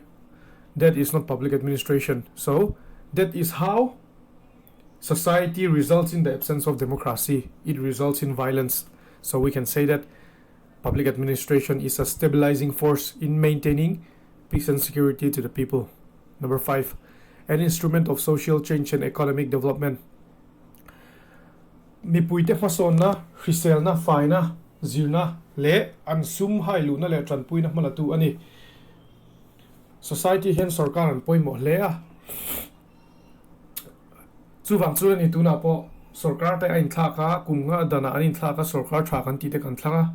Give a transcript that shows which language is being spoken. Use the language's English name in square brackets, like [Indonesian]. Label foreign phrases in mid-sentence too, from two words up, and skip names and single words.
[English] That is not public administration. So that is how society results in the absence of democracy. It results in violence. So we can say that public administration is a stabilizing force in maintaining peace and security to the people. Number 5, an instrument of social change and economic development. [Mizo] Mi puite mason na, hrisel na, fai na, zir na, le an sum hai lu na le tran pui na malatu ani. Society hian sarkar an poi mo le a. Chu wang chu ni tu na po sarkar te ain thla ka kunga dana anin thla ka sarkar tha kan ti te kan thlanga.